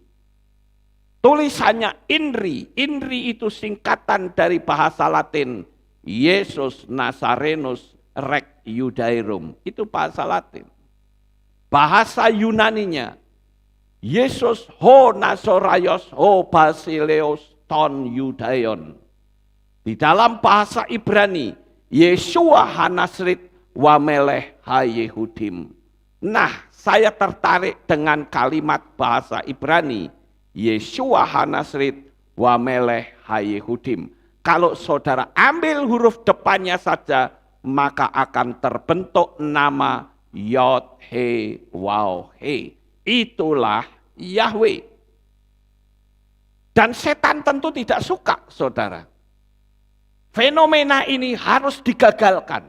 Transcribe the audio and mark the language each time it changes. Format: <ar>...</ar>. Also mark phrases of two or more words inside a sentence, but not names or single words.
<id>Tulisannya INRI, INRI itu singkatan dari bahasa Latin,</id> <la>Yesus Nazarenus Rex Judaeorum,</la> <id>itu bahasa Latin. Bahasa Yunaninya,</id> <el>Ἰησοῦς ὁ Ναζωραῖος ὁ Βασιλεὺς τῶν Ἰουδαίων.</el> <id>Di dalam bahasa Ibrani,</id> <he>ישוע הנצרי ומלך היהודים.</he> <id>Nah, saya tertarik dengan kalimat bahasa Ibrani,</id> <he>ישוע הנצרי ומלך היהודים.</he> <id>Kalau saudara ambil huruf depannya saja, maka akan terbentuk nama Yod He Waw He. Itulah Yahweh. Dan setan tentu tidak suka, saudara. Fenomena ini harus digagalkan.</id>